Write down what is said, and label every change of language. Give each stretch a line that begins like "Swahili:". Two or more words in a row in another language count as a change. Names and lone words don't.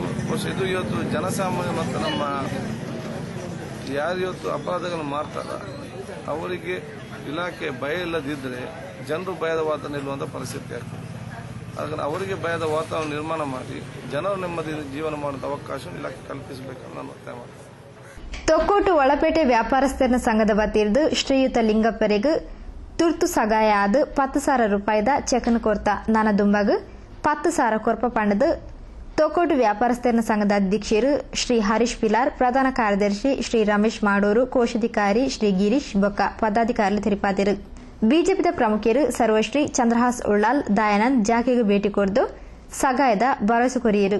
Kannada: ಬಹುಶಃ ಇದು ಇವತ್ತು ಜನಸಾಮಾನ್ಯ ಮತ್ತು ನಮ್ಮ ಯಾರು ಇವತ್ತು ಅಪರಾಧಗಳನ್ನು ಮಾಡ್ತಾರ ಅವರಿಗೆ ಇಲಾಖೆ ಭಯ ಇಲ್ಲದಿದ್ದರೆ ಜನರು ಭಯದ ವಾತಾವರಣ ನಿಲ್ಲುವಂಥ ಪರಿಸ್ಥಿತಿ ಆಗ್ತದೆ. ಹಾಗಾಗಿ ಅವರಿಗೆ ಭಯದ ವಾತಾವರಣ ನಿರ್ಮಾಣ ಮಾಡಿ ಜನರು ನೆಮ್ಮದಿ ಜೀವನ ಮಾಡುವಂಥ ಅವಕಾಶ ಇಲಾಖೆ ಕಲ್ಪಿಸಬೇಕಂತ ನಾನು ಒತ್ತಾಯ ಮಾಡ್ತೇನೆ.
Tulu: ತೊಕ್ಕೋಟು ಒಳಪೇಟೆ ವ್ಯಾಪಾರಸ್ಥರ ಸಂಘದ ವತಿಯಿಂದ ಶ್ರೀಯುತ ಲಿಂಗಪ್ಪರಿಗೆ ತುರ್ತು ಸಹಾಯ ಆದ 10,000 ರೂಪಾಯಿದ ಚೆಕ್ನ ಕೊರ್ತ ನನ್ನ ದುಂಬಾಗ 10,000 ಕೊರ್ಪ ಪಂಡದು ತೊಕ್ಕೋಟು ವ್ಯಾಪಾರಸ್ಥರ ಸಂಘದ ಅಧ್ಯಕ್ಷರು ಶ್ರೀ ಹರೀಶ್ ಪಿಲಾರ್, ಪ್ರಧಾನ ಕಾರ್ಯದರ್ಶಿ ಶ್ರೀ ರಮೇಶ್ ಮಾಡೂರು, ಕೋಶಾಧಿಕಾರಿ ಶ್ರೀ ಗಿರೀಶ್ ಬೊಕ್ಕ ಪದಾಧಿಕಾರಿಗಳು ತಿರುಪಾದಿರು. ಬಿಜೆಪಿದ ಪ್ರಮುಖರು ಸರ್ವಶ್ರೀ ಚಂದ್ರಹಾಸ್ ಉಳ್ಳಾಲ್, ದಯಾನಂದ್ ಜಾಕೆಗೆ ಭೇಟಿ ಕೊರೆದು ಸಹಾಯದ ಭರವಸೆ ಕೊರಿಯರು.